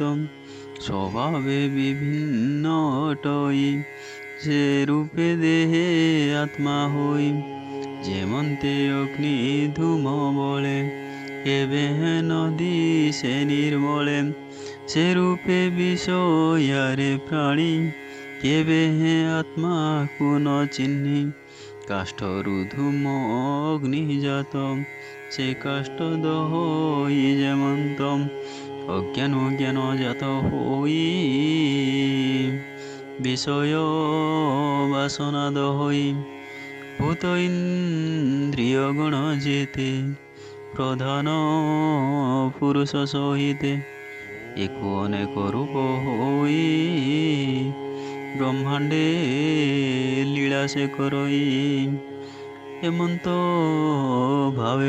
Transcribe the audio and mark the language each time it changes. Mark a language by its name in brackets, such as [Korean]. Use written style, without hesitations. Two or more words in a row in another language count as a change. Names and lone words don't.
[Odia] ସ୍ୱଭାବେ ବିଭିନ୍ନ ଅଟଇ ସେ ରୂପେ ଦେହେ ଆତ୍ମା ହୋଇ। ଯେମନ୍ତେ ଅଗ୍ନି ଧୂମ ବଳେ କେବେ ନଦୀ ସେ ନିର୍ମଳେ। ସେ ରୂପେ ବିଷୟରେ ପ୍ରାଣୀ କେବେ ଆତ୍ମାକୁ ନ ଚିହ୍ନି। କାଷ୍ଠରୁଧୂମ ଅଗ୍ନିଜାତ, ସେ କାଷ୍ଠ ଦହଇ ଯେମନ୍ତ, ଅଜ୍ଞାନ ଜ୍ଞାନ ଜାତ ହଇ, ବିଷୟ ବାସନା ଦହଇ, ଭୂତ ଇନ୍ଦ୍ରିୟ ଗଣ ଯେତେ, ପ୍ରଧାନ ପୁରୁଷ ସହିତେ, ଏକ ଅନେକ ରୂପ ହଇ, ବ୍ରହ୍ମାଣ୍ଡେ ଲୀଳା ସେ କରଇ, ଏମନ୍ତ ଭାବେ